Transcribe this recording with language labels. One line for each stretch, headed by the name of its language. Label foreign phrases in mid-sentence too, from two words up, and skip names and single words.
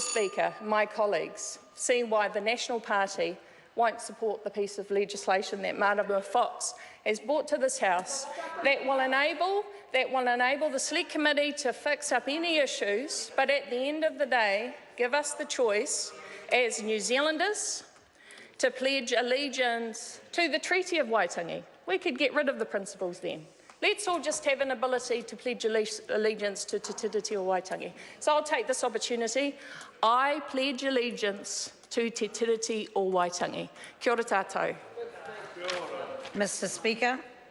English: Speaker, my colleagues, see why the National Party won't support the piece of legislation that Marama Fox has brought to this House that will enable the Select Committee to fix up any issues, but at the end of the day, give us the choice as New Zealanders to pledge allegiance to the Treaty of Waitangi. We could get rid of the principles then. Let's all just have an ability to pledge allegiance to Te Tiriti o Waitangi. So I'll take this opportunity. I pledge allegiance to Te Tiriti o Waitangi.
Māori: Kia ora tātou.
English: Mr. Speaker.